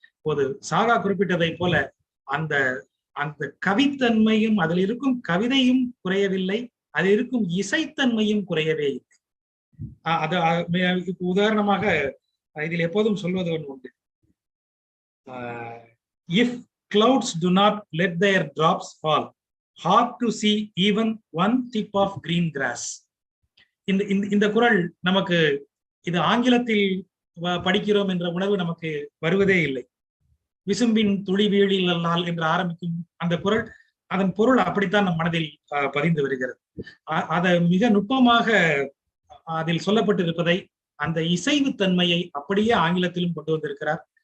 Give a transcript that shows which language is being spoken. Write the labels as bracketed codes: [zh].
[ta] இப்போது சாகா குறிப்பிட்டதை போல அந்த அந்த கவித்தன்மையும் அதில் இருக்கும் கவிதையும் குறையவில்லை, அதில் இருக்கும் இசைத்தன்மையும் குறையவே இல்லை. அது உதாரணமாக இதில் எப்போதும் சொல்வது ஒன்று உண்டு. [en] If clouds do not let their drops fall, hard to see even one tip of green grass. [ta] இந்த குறள் நமக்கு இது ஆங்கிலத்தில் படிக்கிறோம் என்ற உணர்வு நமக்கு வருவதே இல்லை. விசும்பின் துளி வீழிலால் என்று ஆரம்பிக்கும் அந்த குறள், அதன் பொருள் அப்படித்தான் நம் மனதில் பதிந்து வருகிறது. அதை மிக நுட்பமாக அதில் சொல்லப்பட்டிருப்பதை, அந்த இசைவு தன்மையை அப்படியே ஆங்கிலத்திலும் கொண்டு வந்திருக்கிறார்.